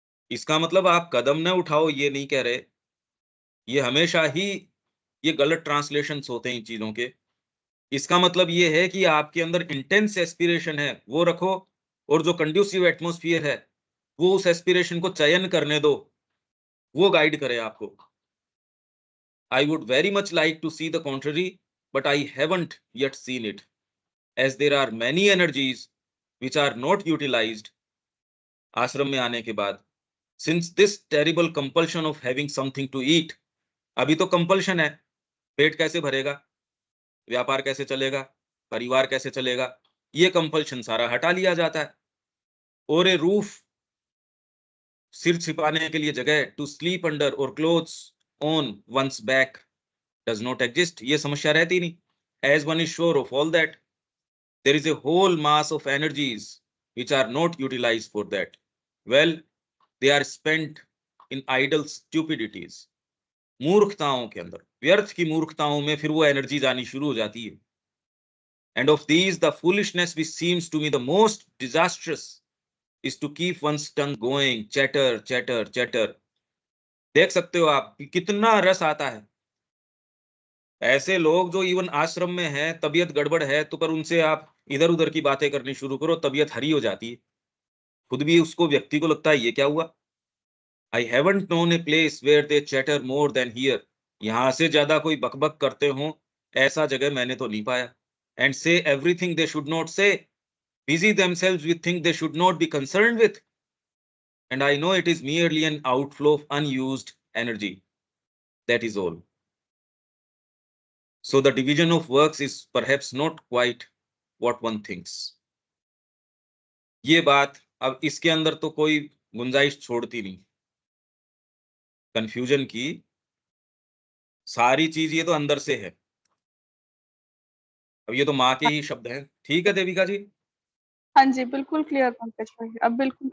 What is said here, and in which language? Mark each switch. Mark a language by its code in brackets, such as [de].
[hi] इसका मतलब आप कदम न उठाओ ये नहीं कह रहे, ये हमेशा ही ये गलत ट्रांसलेशंस होते हैं इन चीजों के। इसका मतलब ये है कि आपके अंदर इंटेंस एस्पिरेशन है, वो रखो, और जो कंड्यूसिव एटमोस्फियर है वो उस एस्पिरेशन को चयन करने दो, वो गाइड करे आपको। [en] I would very much like to see the contrary, but I haven't yet seen it, as there are many energies which are not utilized [hi] आश्रम में आने के बाद। [en] Since this terrible compulsion of having something to eat, [hi] अभी तो compulsion है, पेट कैसे भरेगा, व्यापार कैसे चलेगा, परिवार कैसे चलेगा, ये कंपल्शन सारा हटा लिया जाता है। [en] और a roof, [hi] सिर छिपाने के लिए जगह, [en] to sleep under or clothes on one's back does not exist, [hi] ये समस्या रहती नहीं। [en] As one is sure of all that, there is a whole mass of energies which are not utilized for that. Well, they are spent in idle stupidities. [hi] मूर्खताओं के अंदर, व्यर्थ की मूर्खताओं में फिर वो एनर्जी जानी शुरू हो जाती है। [en] And of these, the foolishness which seems to me the most disastrous is to keep one's tongue going, chatter, chatter, chatter. [hi] देख सकते हो आप कि कितना रस आता है। ऐसे लोग जो इवन आश्रम में हैं, तबीयत गड़बड़ है तो पर उनसे आप इधर उधर की बातें करनी शुरू करो, तबीयत हरी हो जाती है। खुद भी उसको व्यक्ति को लगता है ये क्या हुआ। [en] I haven't known a place where they chatter more than here, [hi] यहाँ से ज्यादा कोई बकबक करते हो ऐसा जगह मैंने तो नहीं पाया। [en] And say everything they should not say, busy themselves with thing they should not be concerned with, and I know it is merely an outflow of unused energy, that is all. So the division of works is perhaps not quite what one thinks. [hi] ये बात अब इसके अंदर तो कोई गुंजाइश छोड़ती नहीं कंफ्यूजन की, सारी चीज ये तो अंदर से है। अब ये तो माँ के ही शब्द हैं, ठीक है देविका जी? हाँ जी, बिल्कुल क्लियर पंकज भाई, अब बिल्कुल